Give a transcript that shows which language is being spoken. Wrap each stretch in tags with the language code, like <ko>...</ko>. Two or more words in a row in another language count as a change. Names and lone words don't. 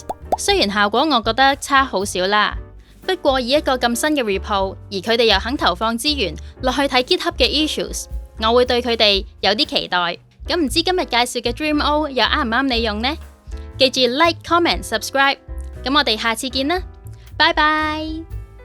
<yue>雖然效果我覺得差好少啦，不過以一個咁新嘅 repo， 而佢哋又肯投放資源落去睇 GitHub 嘅 issues， 我會對佢哋有啲期待。咁唔知今日介紹嘅 Dreamo 又啱唔啱你用呢？記住</yue> <en>like、comment、subscribe。</en> <yue>咁我哋下次見啦，拜拜。</yue>